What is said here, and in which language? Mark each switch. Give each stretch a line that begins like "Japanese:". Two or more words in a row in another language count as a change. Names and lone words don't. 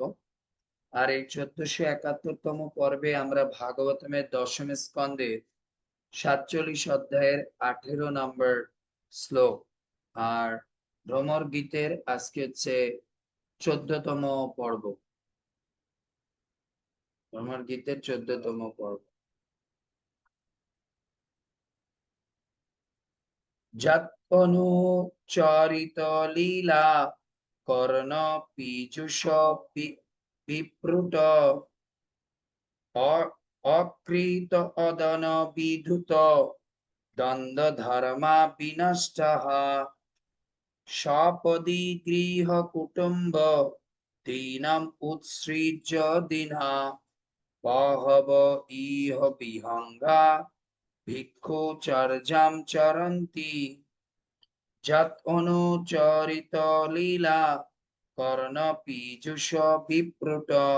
Bangla: আর এই 1471তম পর্বে আমরা ভাগবতমের দশম স্কন্ধের 47 অধ্যায়ের 18 নম্বর শ্লোক আর ভ্রমর গীতের আজকে হচ্ছে 14তম পর্ব। ভ্রমর গীতের 14তম পর্ব।
Sanskrit: যৎপনুচরিত লীলা কর্ণ পীযুষ বিপ্রুট অকৃত অদন বিধুত দ্বন্দ্ব ধর্মা বিনষ্টঃ সপদী গৃহ কুটুম্ব দীনম উৎসৃজ্য দীনা বহব ইহ বিহঙ্গা ভিক্ষুচর্যাম চরন্তি যৎ অনুচরিত লীলা কর্ণ পীযুষ বিপ্রুট